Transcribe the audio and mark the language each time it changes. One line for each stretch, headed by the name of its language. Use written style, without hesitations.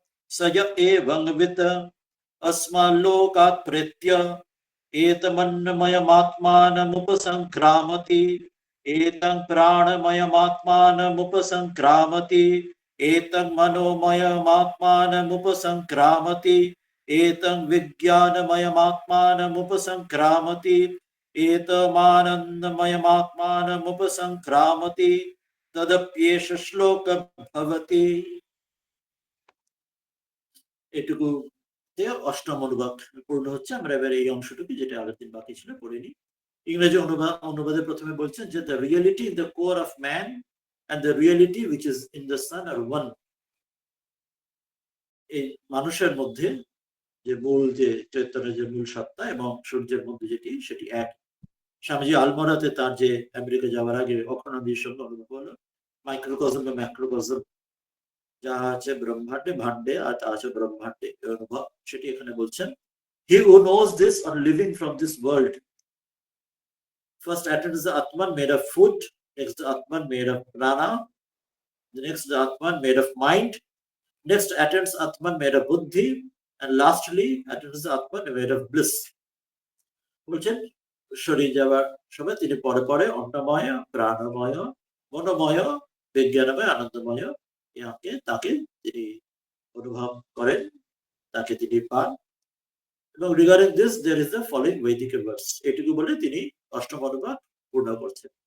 Sanskrit: स य एवंवित् अस्माल्लोकात् प्रेत्य एतमन्नमयमात्मानमुपसंक्रामति एतं प्राणमयमात्मानमुपसंक्रामति एतं मनोमयमात्मानमुपसंक्रामति एतं विज्ञानमयमात्मानमुपसंक्रामति एतमानन्दमयमात्मानमुपसंक्रामति तदप्येष श्लोकः भवति।
Bangla: এটুকু অষ্টম অনুবাদ পূর্ণ হচ্ছে। আমরা এবার এই অংশটুকু, যেটা আগের দিন বাকি ছিল, পড়ে নিই। ইংরেজি অনুবাদে প্রথমে বলছেন যে
English: the reality in the core of man and the reality which is in the sun are one.
Bangla: এই মানুষের মধ্যে যে মূল, যে চৈতন্যের যে মূল সত্তা এবং সূর্যের মধ্যে যেটি, সেটি এক। স্বামীজি আলমোড়াতে তার যে আমেরিকা যাওয়ার আগে অক্ষানন্দীর সঙ্গে অনুভব হলো, মাইক্রোকজম বা ম্যাক্রোকজম যা আছে ব্রহ্মাণ্ডে ভাণ্ডে আর তা আছে ব্রহ্মাণ্ডে, অনুভব সেটি এখানে বলছেন।
English: He who knows this on living from this world First atom is the Atman made of food. Next, the Atman made of prana. The next, the Atman made of mind. Next, atoms Atman made of buddhi. And lastly, atoms Atman made of bliss.
Bangla: বলছেন শরীর যাওয়ার সময় তিনি পরে পরে অন্নময়, প্রাণময়, মনোময়, বিজ্ঞানময়, আনন্দময় তাকে তিনি অনুভব করেন, তাকে তিনি পান।
English: এবং regarding this there is the following বৈদিক verse.
Bangla: এটুকু বলে তিনি অষ্টম অনুবাদ পূর্ণ করছেন।